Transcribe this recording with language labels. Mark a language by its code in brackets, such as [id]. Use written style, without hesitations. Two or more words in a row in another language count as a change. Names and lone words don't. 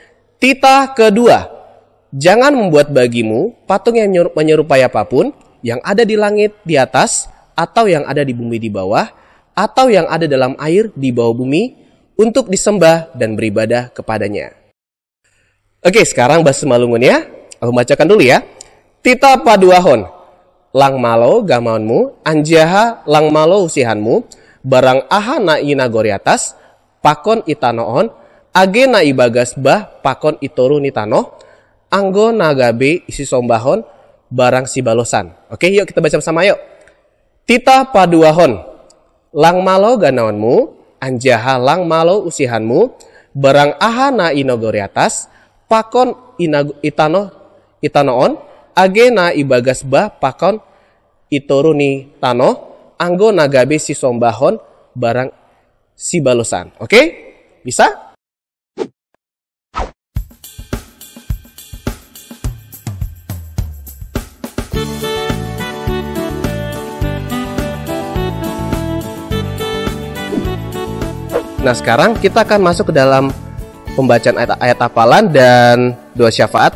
[id] Tita kedua, jangan membuat bagimu patung yang menyerupai apapun, yang ada di langit di atas, atau yang ada di bumi di bawah, atau yang ada dalam air di bawah bumi, untuk disembah dan beribadah kepadanya. Oke, sekarang bahasa Malungun ya. Aku bacakan dulu ya. [sml] Tita paduahon, lang malo gamaunmu, anjaha lang malo usihanmu, barang aha na inagori atas, pakon itanoon, age na ibagas bah, pakon itoru nitano, anggo nagabe isi sombahon, barang si balosan. [id] Oke, yuk kita baca bersama yuk. [sml] Tita paduahon, lang malo ganaonmu, anjahalang malo usihanmu, barang ahana inogori atas, pakon itanoon, agena ibagas bah pakon itoruni tano, anggo nagabe si sombahon, barang si balosan. [id] Oke? Bisa? Nah, sekarang kita akan masuk ke dalam pembacaan ayat hafalan dan doa syafaat.